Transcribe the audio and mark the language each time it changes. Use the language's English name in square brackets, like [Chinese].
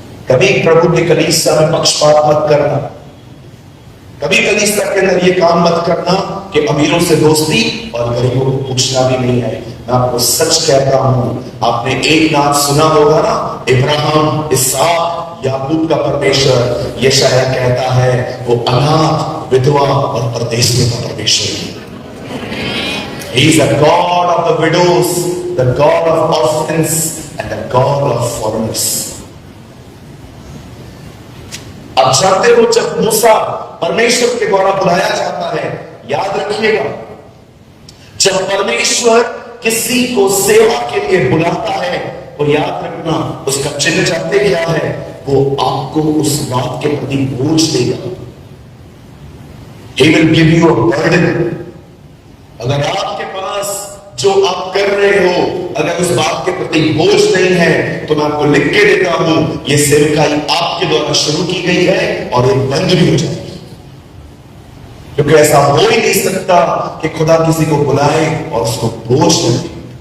[Hindi] कभी प्रभु के कलीसिया में पक्षपात मत करना, कभी कलीसिया के अंदर ये काम मत करना कि अमीरों से दोस्ती और गरीबों को पूछना भी नहीं है। मैं आपको सच कहता हूं, आपने एक नाम सुना होगा ना, इब्राहिम, इसहाक, याकूब का परमेश्वर। यशायाह कहता है वो अनाथ, विधवा और परदेशियों का परमेश्वर है। [English] He is the God of the widows, the God of orphans and the God of foreigners. [Hindi] अब जानते हो, जब मूसा परमेश्वर के द्वारा बुलाया जाता है, याद रखिएगा, जब परमेश्वर किसी को सेवा के लिए बुलाता है, और याद रखना उसका चिन्ह जानते क्या है, वो आपको उस बात के प्रति बोझ देगा। [English] He will give you a burden. [Hindi] अगर आपके पास जो आप कर रहे हो, अगर उस बात के प्रति बोझ नहीं है, तो मैं आपको लिख के देता हूं, यह सेवकाई आपके द्वारा शुरू की गई है और एक बंद भी हो जाएगी। क्योंकि ऐसा हो ही नहीं सकता कि खुदा किसी को बुलाए और उसको बोझ न दे।